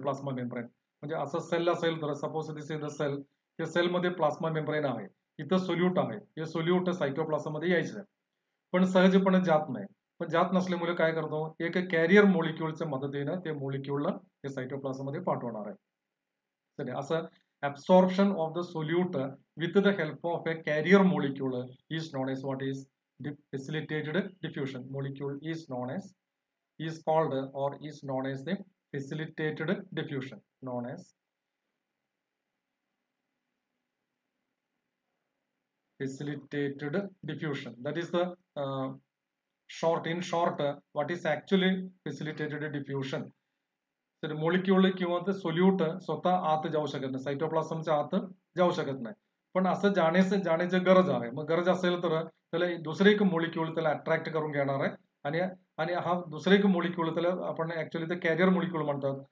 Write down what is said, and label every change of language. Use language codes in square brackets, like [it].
[mr] Plasma membrane म्हणजे असं sale असेल तर [en] suppose this is the cell, [mr] या सेलमध्ये प्लाझ्मा मेम्ब्रेन आहे, इथं सोल्यूट आहे, हे सोल्यूट सायटोप्लाझम मध्ये यायचं, पण सहजपणे जात नाही. पण जात नसल्यामुळे काय करतो, एक कॅरियर मोलिक्युलच्या मदतीनं ते मोलिक्युलला ते सायटोप्लाझम मध्ये पाठवणार आहे. तर असं [en] absorption of the solute with the help of a carrier molecule is known as what is facilitated diffusion. Molecule is known as, is called or is known as the facilitated diffusion, known as facilitated diffusion. That is the short, in short, what is actually facilitated diffusion. [mr] तर molecule किंवा ते solute स्वतः आत जाऊ शकत नाही, सायटोप्लाझमच्या आत जाऊ शकत नाही, पण असं जाण्याची गरज आहे. मग गरज असेल तर त्याला दुसरे एक मोलिक्युल त्याला अट्रॅक्ट करून घेणार आहे आणि आणि हा दुसरे एक मोलिक्युल त्याला आपण ऍक्च्युअली ते कॅरियर मोलिक्युल म्हणतात.